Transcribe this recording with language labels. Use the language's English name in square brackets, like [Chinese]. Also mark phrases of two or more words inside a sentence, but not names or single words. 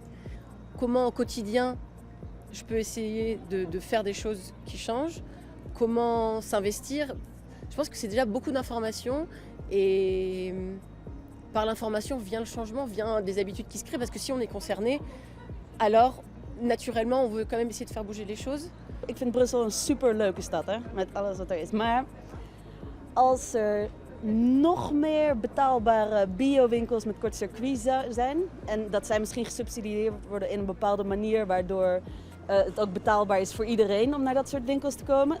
[French] Comment au quotidien je peux essayer de faire des choses qui changent, comment s'investir. Je pense que c'est déjà beaucoup d'informations et par l'information vient le changement, vient des habitudes qui se créent, parce que si on est concerné, alors naturellement on veut quand même essayer de faire bouger les choses. [Dutch] Ik vind Brussel een superleuke stad, hè, met alles wat er is. Maar als er nog meer betaalbare biowinkels met kort circuit zijn, en dat zij misschien gesubsidieerd worden in een bepaalde manier, waardoor het ook betaalbaar is voor iedereen om naar dat soort winkels te komen.